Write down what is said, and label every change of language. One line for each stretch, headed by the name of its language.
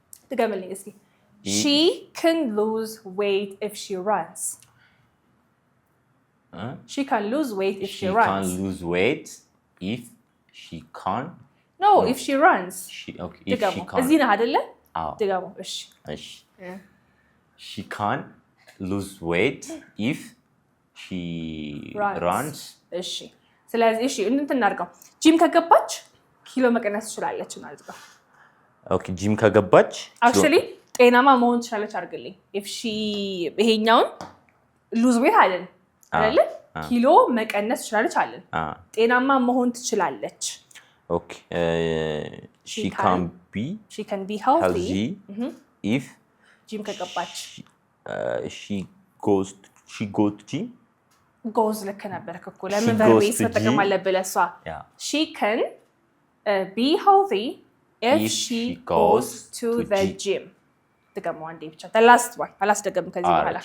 Amharic: ትገምልኝ እስኪ
English: she can lose weight if she runs she can lose weight if she runs she can lose weight if she can no if she runs okay if she can
Amharic: እዚህ ነው አይደለ ትገሙ እሺ
English: she can lose weight if she runs
Amharic: እሺ ስለዚህ እሺ እንትን እናድርገው ጂም ከገባች ኪሎ መቀነስ ትችላለች ማለት ነው ኦኬ ጂም ከገባች actually ጤናማ መሆን ትችላለች አድርግልኝ
English: if she
Amharic: ይሄኛውን
English: lose weight
Amharic: አይደል አይደል ኪሎ መቀነስ ትችላለች አይደል ጤናማ መሆን ትችላለች
English: okay she can be healthy if
Amharic: ጂም ከገባች
English: she goes to gym goes
Amharic: ልክ ነበርክ እኮ ለምን
English: verb
Amharic: መጠቀም አለብህ ለሷ
English: she can be healthy if she goes to the gym
Amharic: ተገመው አንዴ ብቻ
English: the last one
Amharic: አላስደገም ከዚህ በኋላ